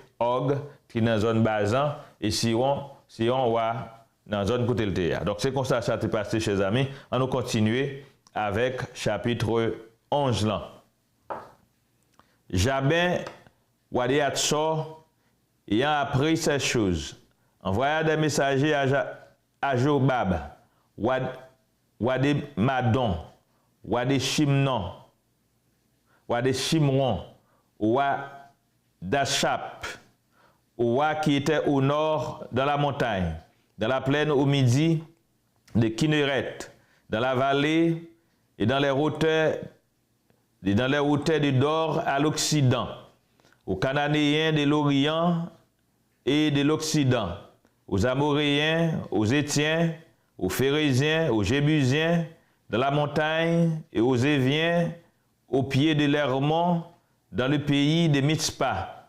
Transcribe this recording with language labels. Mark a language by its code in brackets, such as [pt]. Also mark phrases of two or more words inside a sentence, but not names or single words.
[fr] Og, qui est dans la zone Bazan, et Sion roi dans la zone côté le théâtre. Donc c'est comme ça que ça s'est passé, chers amis. On va continuer avec chapitre 11 là. Jabin, Wadi Hatsor, ayant appris ces choses, envoya des messagers à Jobab, Wadi Madon, Wadi Shimnon, Wadi Shimron, Wadi Dachap, au roi qui était au nord dans la montagne, dans la plaine au midi de Kinneret, dans la vallée et dans les hauteurs du Dor à l'Occident, aux Cananéens de l'Orient et de l'Occident, aux Amoréens, aux Étiens, aux Phérésiens, aux Jébusiens, dans la montagne et aux Éviens, au pied de l'Hermon, dans le pays de Mitzpah.